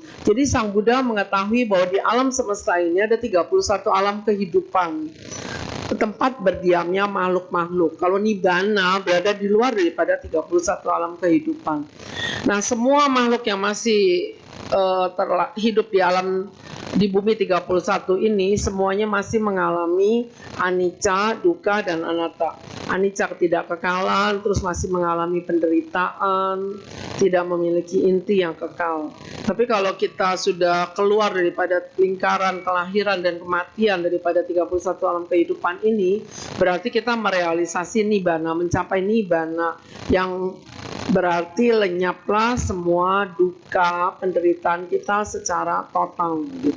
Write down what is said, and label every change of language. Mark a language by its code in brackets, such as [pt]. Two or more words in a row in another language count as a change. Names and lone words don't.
[id] Jadi Sang Buddha mengetahui bahwa di alam semesta ini ada 31 alam kehidupan, tempat berdiamnya makhluk-makhluk. Kalau Nibbana berada di luar daripada 31 alam kehidupan. Nah, semua makhluk yang masih hidup di alam di bumi 31 ini semuanya masih mengalami [pi] anicca, dukkha, [id] dan anatta. Anicca, ketidakkekalan, terus masih mengalami penderitaan, tidak memiliki inti yang kekal. Tapi kalau kita sudah keluar daripada lingkaran kelahiran dan kematian daripada 31 alam kehidupan ini, berarti kita merealisasi nibbana, mencapai nibbana, yang berarti lenyaplah semua duka penderitaan kita secara total gitu.